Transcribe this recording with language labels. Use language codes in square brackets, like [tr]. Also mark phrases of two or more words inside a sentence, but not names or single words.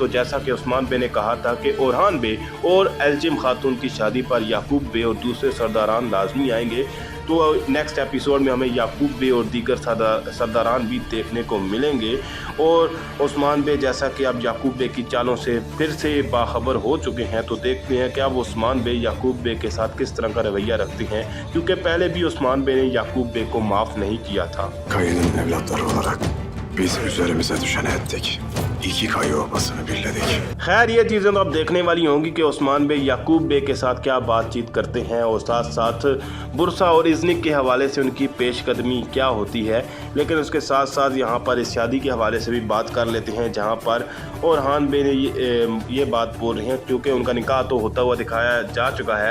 [ur] تو جیسا کہ عثمان بے نے کہا تھا کہ اورہان بے اور ایلچم خاتون کی شادی پر یعقوب بے اور دوسرے سرداران لازمی آئیں گے، تو [en] next episode [ur] میں ہمیں یعقوب بے اور دیگر سرداران بھی دیکھنے کو ملیں گے. اور عثمان بے جیسا کہ اب یعقوب بے کی چالوں سے پھر سے باخبر ہو چکے ہیں، تو دیکھتے ہیں کہ اب عثمان بے یعقوب بے کے ساتھ کس طرح کا رویہ رکھتے ہیں، کیونکہ پہلے بھی عثمان بے نے یعقوب بے کو معاف نہیں کیا تھا. [tr] Kayı'nın evlatları olarak biz üzerimize düşeni ettik. İki Kayı obasını birledik. [ur] خیر یہ چیزیں تو اب دیکھنے والی ہوں گی کہ عثمان بے یعقوب بے کے ساتھ کیا بات چیت کرتے ہیں اور ساتھ ساتھ برصہ اور ازنک کے حوالے سے ان کی پیش قدمی کیا ہوتی ہے. لیکن اس کے ساتھ ساتھ یہاں پر اس شادی کے حوالے سے بھی بات کر لیتے ہیں، جہاں پر اورہان بے نے یہ بات بول رہے ہیں، کیونکہ ان کا نکاح تو ہوتا ہوا دکھایا جا چکا ہے.